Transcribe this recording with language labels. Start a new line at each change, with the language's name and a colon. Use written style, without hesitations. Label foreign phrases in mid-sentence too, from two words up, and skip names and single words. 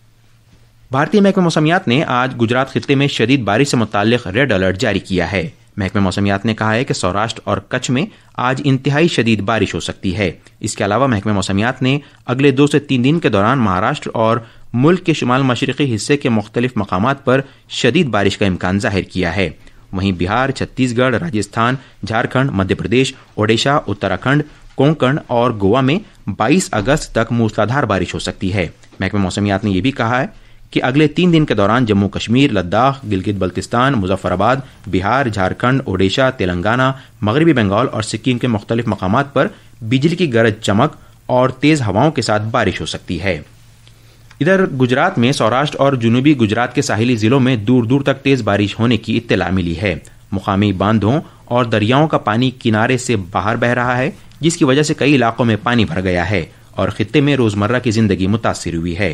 Urdu: بھارتی محکمہ موسمیات نے آج گجرات خطے میں شدید بارش سے متعلق ریڈ الرٹ جاری کیا ہے۔ محکمہ موسمیات نے کہا ہے کہ سوراشٹر اور کچھ میں آج انتہائی شدید بارش ہو سکتی ہے۔ اس کے علاوہ محکمہ موسمیات نے اگلے 2 سے 3 دن کے دوران مہاراشٹر اور ملک کے شمال مشرقی حصے کے مختلف مقامات پر شدید بارش کا امکان ظاہر کیا ہے۔ وہیں بہار، چھتیس گڑھ، راجستھان، جھارکھنڈ، مدھیہ پردیش، اوڈیشہ، اتراکھنڈ، کونکن اور گوا میں 22 اگست تک موسلادھار بارش ہو سکتی ہے۔ محکمہ موسمیات نے یہ بھی کہا ہے کہ اگلے 3 دن کے دوران جموں کشمیر، لداخ، گلگت بلتستان، مظفر آباد، بہار، جھارکھنڈ، اوڈیشہ، تلنگانہ، مغربی بنگال اور سکم کے مختلف مقامات پر بجلی کی گرج چمک اور تیز ہواؤں کے ساتھ بارش ہو سکتی ہے۔ ادھر گجرات میں سوراشٹر اور جنوبی گجرات کے ساحلی ضلعوں میں دور دور تک تیز بارش ہونے کی اطلاع ملی ہے۔ مقامی باندھوں اور دریاؤں کا پانی کنارے سے باہر بہ رہا ہے، جس کی وجہ سے کئی علاقوں میں پانی بھر گیا ہے اور خطے میں روزمرہ کی زندگی متاثر ہوئی ہے۔